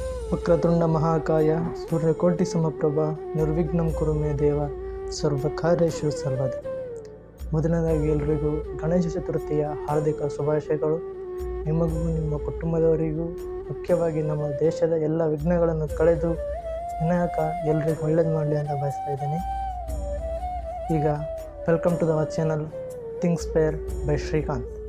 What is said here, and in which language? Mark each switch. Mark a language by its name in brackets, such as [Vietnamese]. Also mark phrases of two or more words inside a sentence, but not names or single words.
[Sanskrit] ವಕ್ರತುಂಡ ಮಹಾಕಾಯ ಸೂರ್ಯಕೋಟಿ ಸಮಪ್ರಭ ನಿರ್ವಿಘ್ನಂ ಕುರು ಮೇ ದೇವ ಸರ್ವಕಾರ್ಯೇಷು ಸರ್ವದ. [Kannada] ಮೊದಲನೇದಾಗಿ ಎಲ್ರಿಗೂ ಗಣೇಶ ಚತುರ್ಥಿಯ ಹಾರ್ದಿಕ ಶುಭಾಶಯಗಳು. ನಿಮಗೂ ನಿಮ್ಮ ಕುಟುಂಬದವರಿಗೂ, ಮುಖ್ಯವಾಗಿ ನಮ್ಮ ದೇಶದ ಎಲ್ಲ ವಿಘ್ನಗಳನ್ನು ಕಳೆದು ವಿನಾಯಕ ಎಲ್ರಿಗೂ ಒಳ್ಳೇದು ಮಾಡಲಿ ಅಂತ ಬಯಸ್ತಾ ಇದ್ದೀನಿ. [English] ಈಗ welcome to our channel Think Spare by Srikanth.